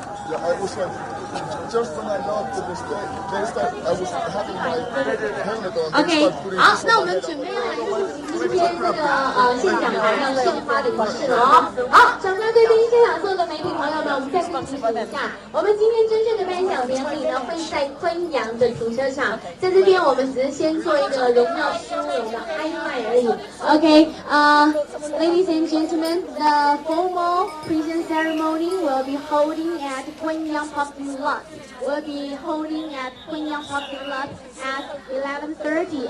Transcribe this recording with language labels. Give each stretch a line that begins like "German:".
English: Yeah, I was like, just when I got to the stage, I was having my helmet on.
Chinese: OK， 好，那我们准备来今天这个现场台上献花的仪式了哦。好，掌声对宾现场所有的媒体朋友们，我们再提醒一下，我们今天真正的颁奖典礼呢会在昆阳的停车场，在这边我们只是先做一个荣耀殊荣的 highlight 而已。
English: OK， ladies and gentlemen, the formal present ceremony will be holding at Guanyang parking lot. Will be holding at Guanyang parking lot at 11:30.